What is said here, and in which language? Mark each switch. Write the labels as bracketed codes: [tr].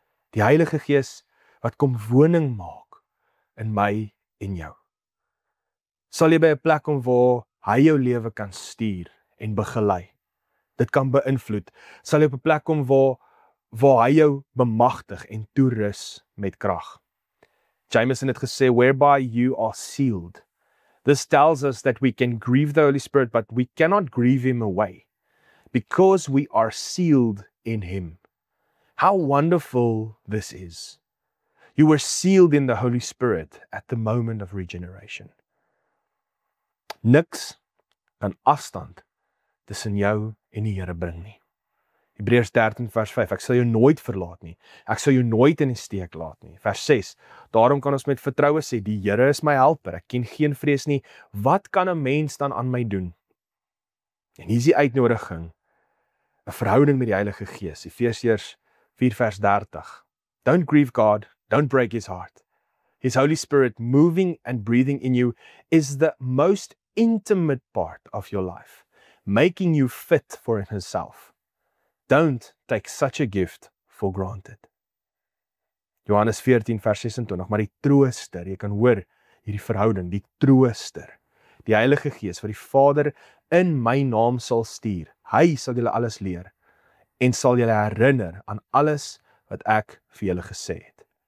[af] Die Heilige Gees wat kom woning maak in my en jou. Sal jy by 'n plek kom waar hy jou lewe kan stuur en begelei. Dit kan beïnvloed. Sal jy op 'n plek kom waar hy jou bemagtig en toerus met krag. Jameson het gesê, [en] whereby you are sealed. This tells us that we can grieve the Holy Spirit, but we cannot grieve him away, because we are sealed in him. How wonderful this is. You were sealed in the Holy Spirit at the moment of regeneration. [af] Niks kan afstand tussen jou en die Here bring nie. Hebreërs 13 vers 5, ek sal jou nooit verlaat nie, ek sal jou nooit in die steek laat nie. Vers 6, daarom kan ons met vertroue sê, die Here is my helper, ek ken geen vrees nie, wat kan 'n mens dan aan my doen? En hier is die uitnodiging, 'n verhouding met die Heilige Gees, Efesiërs 4 vers 30. [en] Don't grieve God, don't break his heart. His Holy Spirit moving and breathing in you is the most intimate part of your life, making you fit for himself. Don't take such a gift for granted. [af] Johannes 14 vers 26, maar die trooster, jy kan hoor hierdie verhouding, die trooster, die Heilige Gees wat die Vader in my naam sal stuur, hy sal julle alles leer en sal julle herinner aan alles wat ek vir julle gesê het.